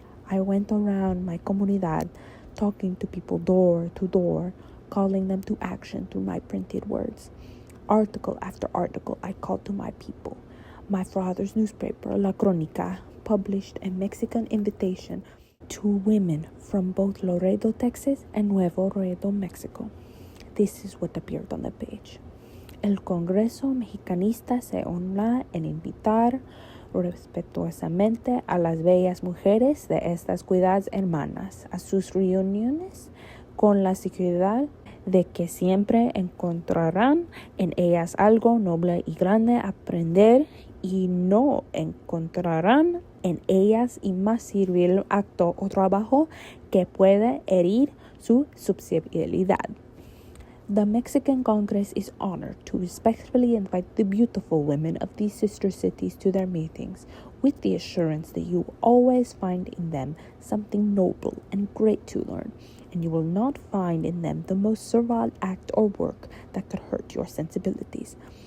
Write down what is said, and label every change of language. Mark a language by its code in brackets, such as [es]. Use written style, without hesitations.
[en] I went around my comunidad talking to people door to door, calling them to action through my printed words. Article after article, I called to my people. My father's newspaper, La Crónica, published a Mexican invitation to women from both Laredo, Texas, and Nuevo Laredo, Mexico. This is what appeared on the page. [es] El Congreso Mexicanista se honra en invitar respetuosamente a las bellas mujeres de estas cuidadas hermanas a sus reuniones con la seguridad de que siempre encontrarán en ellas algo noble y grande a aprender y no encontrarán en ellas y más servil acto o trabajo que pueda herir su susceptibilidad. [en] The Mexican Congress is honored to respectfully invite the beautiful women of these sister cities to their meetings, with the assurance that you will always find in them something noble and great to learn, and you will not find in them the most servile act or work that could hurt your sensibilities.